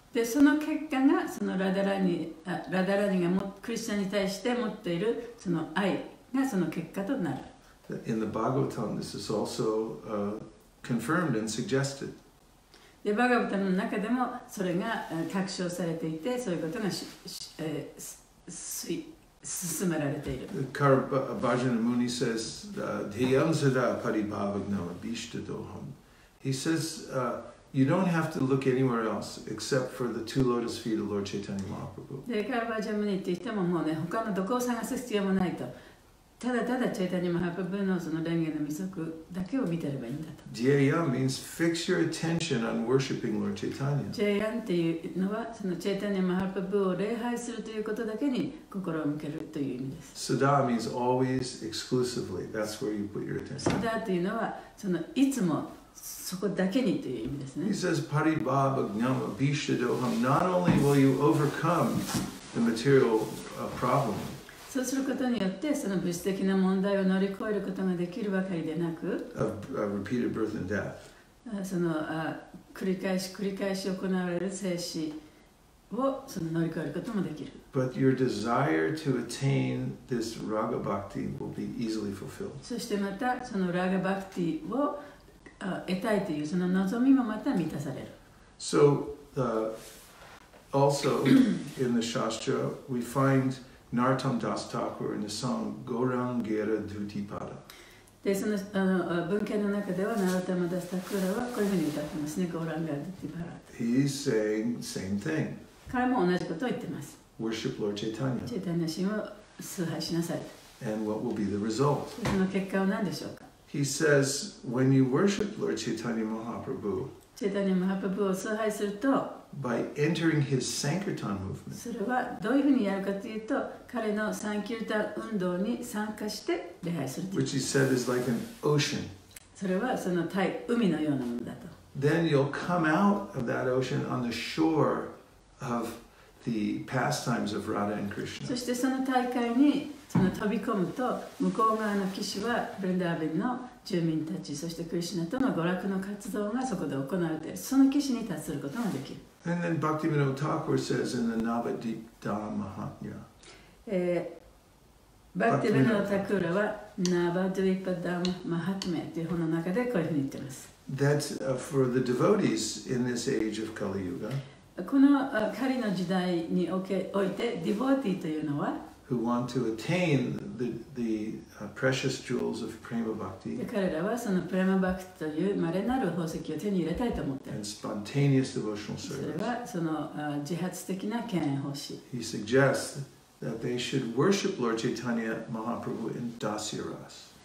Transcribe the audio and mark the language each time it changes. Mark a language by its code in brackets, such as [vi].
[ja] で、その結果がそのラダラニがクリスチャンに対して持っているその愛がその結果となる。 [en] In the Bhagavatam, this is also confirmed and suggested. [ja] で、バガバタの中でもそれが確証されていて、そういうことが進められている。 [en] Bhajana Muni says, [sa] Dhiyam sada paribhavagnama bishtadoham. [en] He says, you don't have to look anywhere else except for the two lotus feet of Lord Chaitanya Mahaprabhu. [ja] で、カルバージャムニって言ってももうね、他のどこを探す必要もないと。ただただチェイタニア・マハプブのその蓮華の御足だけを見てればいいんだと。 [en] Dhyayam means fix your attention on worshiping Lord Chaitanya. [ja] ジェイアンっていうのはそのチェイタニア・マハプブを礼拝するということだけに心を向けるという意味です。 [en] Sada means always, exclusively. That's where you put your attention. [ja] サダというのはそのいつもそこだけにという意味ですね。 [en] He says, [sa] paribhavagnama bishtadoham. [en] Not only will you overcome the material problem, [ja] そうすることによってその物質的な問題を乗り越えることができるばかりでなく、 [en] repeated birth and death. [ja] その繰り返し行われる生死をその乗り越えることもできる。 [en] But your desire to attain this raga bhakti will be easily fulfilled. [ja] そしてまたそのラガバクティを得たいというその望みもまた満たされる。 [en] So, also in the Shastra, we find Narottam Das Thakur in the song Gaurang Gera Dhutipada. [ja] で、その文献の中ではナロタマダスタクラはこういうふうに歌ってますね。ゴーランガードティパラ。 [en] He's saying same thing. [ja] 彼も同じことを言ってます。 [en] Worship Lord Chaitanya. [ja] チェイタニア神を崇拝しなさい。 [en] And what will be the result? [ja] その結果は何でしょうか。 [en] he says, when you worship Lord Chaitanya Mahaprabhu, [ja] チェタニア・マハプラブを崇拝すると、 [en] by entering his Sankirtan movement, [ja] それはどういうふうにやるかというと、彼のサンキルタン運動に参加して礼拝するという。 [en] which he said is like an ocean, [ja] それはその海のようなものだと。 [en] then you'll come out of that ocean on the shore of the pastimes of Radha and Krishna. [ja] そしてその大会に飛び込むと、向こう側の岸はブレンダーベンの住民たち、そしてクリシュナとの娯楽の活動がそこで行われている。その岸に達することができる。 [en] And then Bhaktivinoda Thakur says in the Navadipta Mahatmya, [ja] バクティ・ベノダ・タクーラはナバドゥイパダム・マハトメという本の中でこういうふうに言っています。 [en] that for the devotees in this age of Kali Yuga, [ja] このカリの時代においてディボーティというのは [en] who want to attain the precious jewels of Prema Bhakti [ja] 彼らはそのプレマバクティという稀なる宝石を手に入れたいと思っている。 [en] and spontaneous devotional [ja] それ [en] service, [ja] はその自発的な敬愛奉仕。 [en] he suggests that they should worship Lord Chaitanya Mahaprabhu in Dasya Ras.